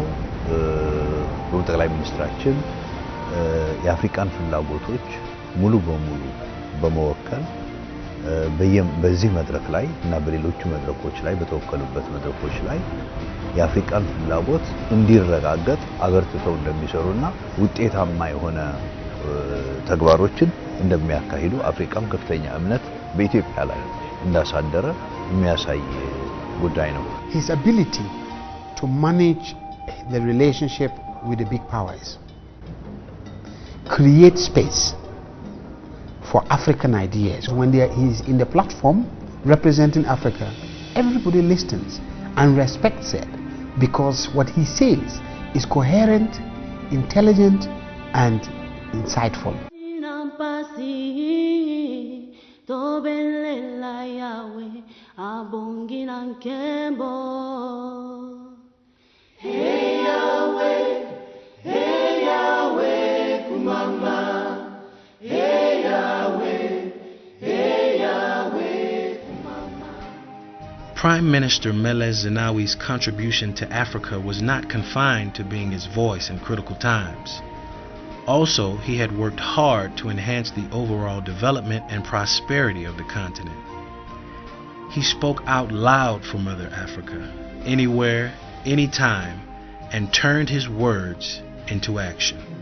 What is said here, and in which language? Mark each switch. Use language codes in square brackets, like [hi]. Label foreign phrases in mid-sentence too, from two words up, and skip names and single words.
[am] ጠቅላይ ሚኒስትራችን የአፍሪካን ፍላጎቶች ሙሉ በሙሉ በመወከል በዚህ መድረክ ላይ እና በሌሎች መድረኮች ላይ በተወከሉበት መድረኮች ላይ የአፍሪካን ፍላጎት እንዲረጋገጥ አበርትተው እንደሚሰሩና ውጤታማ የሆነ ተግባሮችን እንደሚያካሂዱ አፍሪካም ከፍተኛ እምነት በኢትዮጵያ ላይ እንዳሳደረ የሚያሳይ ጉዳይ ነው። [en] His ability to manage the relationship with the big powers, create space for African ideas. When he's in the platform representing Africa, everybody listens and respects it because what he says is coherent, intelligent, and insightful. Hey Yahweh, hey Yahweh, kumama. Hey Yahweh, hey Yahweh, kumama. Prime Minister Meles Zenawi's contribution to Africa was not confined to being his voice in critical times. Also, he had worked hard to enhance the overall development and prosperity of the continent. He spoke out loud for Mother Africa, anywhere, anytime, and turned his words into action.